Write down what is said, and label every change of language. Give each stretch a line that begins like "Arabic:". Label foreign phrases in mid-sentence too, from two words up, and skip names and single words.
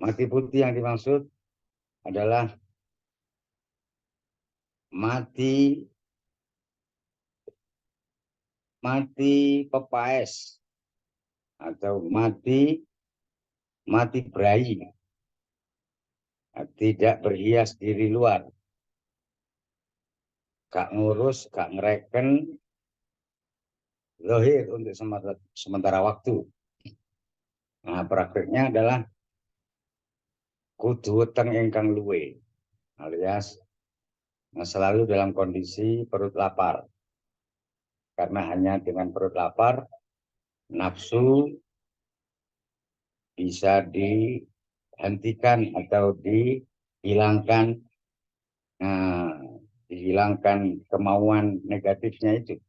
Indonesian: Mati putih yang dimaksud adalah mati pepaes atau mati berahi, tidak berhias diri luar, gak ngurus, gak ngereken zahir untuk sementara waktu. Nah, prakteknya adalah
Javanese: kudu weteng ingkang luwe,
Indonesian: alias selalu dalam kondisi perut lapar. Karena hanya dengan perut lapar, nafsu bisa dihentikan atau dihilangkan, dihilangkan kemauan negatifnya itu.